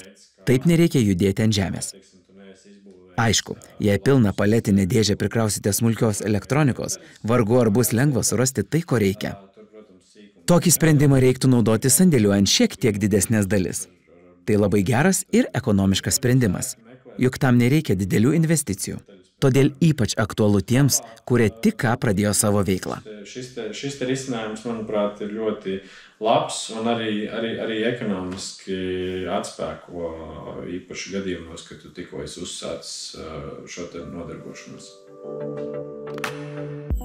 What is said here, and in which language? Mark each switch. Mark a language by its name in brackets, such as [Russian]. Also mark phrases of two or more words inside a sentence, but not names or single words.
[Lithuanian] Taip nereikia judėti ant žemės. Aišku, jei pilną paletinę dėžę prikrausite smulkios elektronikos, vargu ar bus lengva surasti tai, ko reikia. Tokį sprendimą reiktų naudoti sandėliuojant šiek tiek didesnės dalis. Tai labai geras ir ekonomiškas sprendimas, juk tam nereikia didelių investicijų. Todėl ypač aktualu tiems, kurie tik ką pradėjo savo veiklą. [Latvian] Šis risinājums, manuprāt, ir ļoti labs un arī ekonomiski atspēko īpaši gadījumos, kad tu tikko esi uzsācis šo te nodarbošanos.